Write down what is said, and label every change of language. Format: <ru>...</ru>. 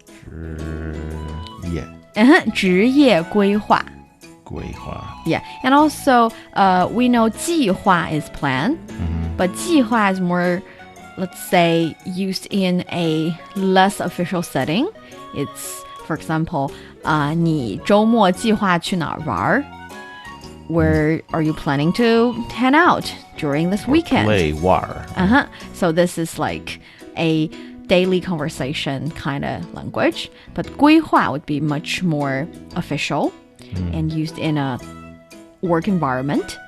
<zh>职业. 职业规划. 规划.</zh> <en>Yeah. And also, we know 计划 is plan. But 计划 is more, let's say, used in a less official setting. It's, for example,</en> <zh>你周末计划去哪儿玩?</zh> <en>Where are you planning to hang out during this weekend? Play 玩. So this is like a daily conversation kind of language. But 规划 would be much more official and used in a work environment.</en>